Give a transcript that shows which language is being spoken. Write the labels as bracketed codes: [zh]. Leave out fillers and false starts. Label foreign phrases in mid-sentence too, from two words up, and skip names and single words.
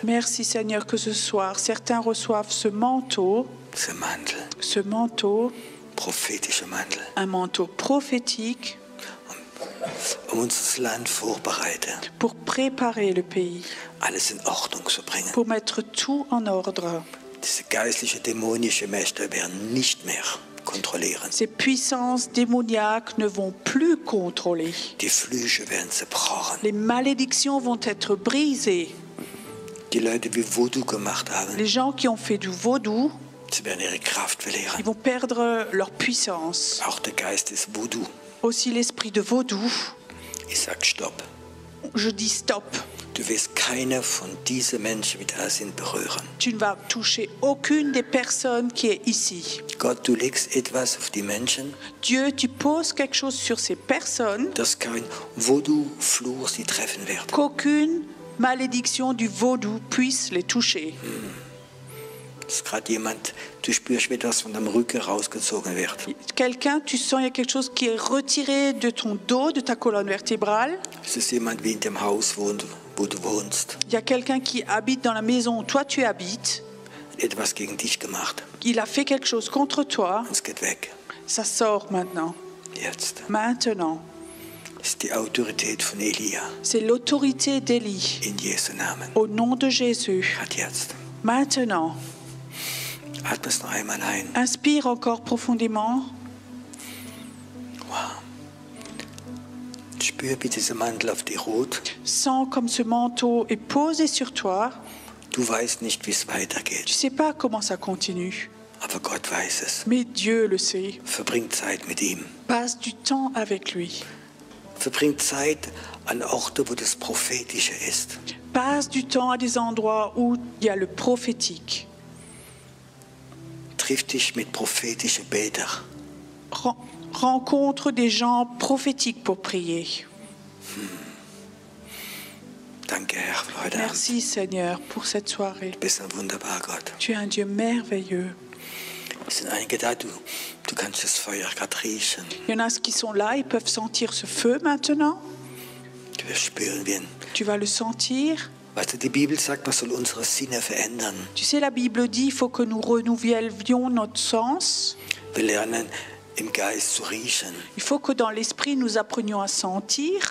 [fr] Merci Seigneur que ce soir, certains reçoivent ce manteau, [de] Prophetische Mantel, [fr] un manteau prophétique [de] unser Land vorbereiten, [fr] pour préparer le pays, [de] alles in Ordnung zu bringen. [fr] pour mettre tout en ordre. [de] Diese geistliche, dämonische Mächte werden nicht mehr kontrollieren. [fr] Ces puissances démoniaques ne vont plus contrôler. [de] Die Flüche werden zerbrochen. [fr] Les malédictions vont être brisées. [de] Die Leute, die Voodoo gemacht haben, [fr] Les gens qui ont fait du vaudou, [de] sie werden ihre Kraft [fr] ils [de] verlieren. [fr] vont perdre leur puissance. [de] Auch der Geist des Voodoo. [fr] Aussi l'esprit de vaudou, [de] Ich sag Stopp. [fr] je dis stop. [de] Du wirst keine von diesen Menschen, die da sind, berühren. [fr] Tu ne vas toucher aucune des personnes qui est ici. [de] Gott, du legst etwas auf die Menschen, [fr] Dieu, tu poses quelque chose sur ces personnes, [de] dass kein Voodoo-Fluch sie treffen wird. [fr] qu'aucune malédiction du vaudou puisse les toucher. [de] Dass gerade jemand, du spürst, wie das von deinem Rücken rausgezogen wird. [fr] Quelqu'un, tu sens, il y a quelque chose qui est retiré de ton dos, de ta colonne vertébrale. [de] Es ist jemand, wie in dem Haus wohnt, wo du wohnst. [fr] Il y a quelqu'un qui habite dans la maison où toi tu habites. [de] Etwas gegen dich gemacht. [fr] Il a fait quelque chose contre toi. [de] Und es geht weg. [fr] Ça sort maintenant. [de] Jetzt. [fr] Maintenant. [de] Das ist die Autorität von Elia. [fr] C'est l'autorité d'Élie. [de] In Jesu Namen. [fr] Au nom de Jésus. [de] Hat jetzt. [fr] Maintenant. [de] Atme es noch einmal ein. [fr] Inspire encore profondément. Wow. [de] Spür, wie dieser Mantel auf dich ruht. [fr] Sens comme ce manteau est posé sur toi. [de] Du weißt nicht, wie es [fr] Tu [de] weitergeht. [fr] ne sais pas comment ça continue. [de] Aber Gott weiß es. [fr] Mais Dieu le sait. [de] Verbring Zeit mit ihm. [fr] Passe du temps avec lui. [de] Verbring Zeit an Orten, wo das Prophetische ist. [fr] Passe du temps à des endroits où il y a le prophétique. [de] Triff dich mit prophetischen Betern. [fr] Rencontre des gens prophétiques pour prier. [de] Danke, Herr, für heute Abend. [fr] Merci Seigneur pour cette soirée. [de] Du bist ein wunderbarer Gott. [fr] Tu es un Dieu merveilleux. [de] Es sind einige da, du kannst das Feuer gerade riechen. [fr] Il y en a qui sont là, ils peuvent sentir ce feu maintenant. [de] Du wirst spüren, wie [fr] Tu vas le sentir. [de] weißt du, die Bibel sagt, man soll unsere Sinne verändern. [fr] Tu sais, la Bible dit il faut que nous renouvellions notre sens. [de] Wir lernen, im Geist zu riechen, [fr] Il faut que dans l'esprit, nous apprenions à sentir,